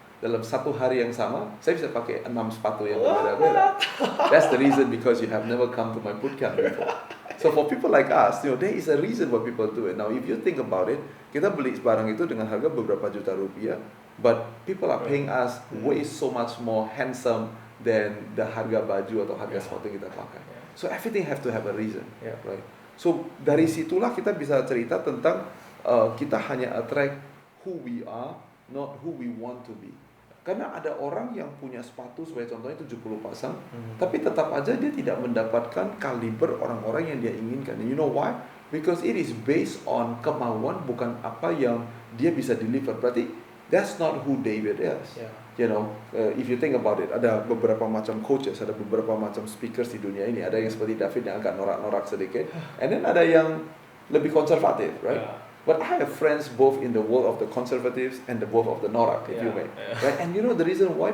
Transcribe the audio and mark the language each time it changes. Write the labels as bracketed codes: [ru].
[id] Dalam satu hari yang sama, saya bisa pakai 6 sepatu yang berbeda-beda. [en] That's the reason because you have never come to my bootcamp before. So for people like us, there is a reason why people do it. Now if you think about it, [id] kita beli barang itu dengan harga beberapa juta rupiah, [en] but people are paying us way so much more handsome than the [id] harga baju atau harga sepatu yang kita pakai. [en] So everything have to have a reason, right? So [id] dari situlah kita bisa cerita tentang kita hanya [en] attract who we are, not who we want to be. [id] Karena ada orang yang punya sepatu sebagai contohnya 70 pasang, tapi tetap aja dia tidak mendapatkan kaliber orang-orang yang dia inginkan. [en] And you know why? Because it is based on [id] kemauan, bukan apa yang dia bisa [en] deliver. Berarti that's not who David is. If you think about it, [id] ada beberapa macam coaches, ada beberapa macam speakers di dunia ini. Ada yang seperti David yang agak norak-norak sedikit, [en] and then [id] ada yang lebih konservatif, right? [en] But I have friends both in the world of the conservatives and the world of the norak, if you may. Right? And you know the reason why?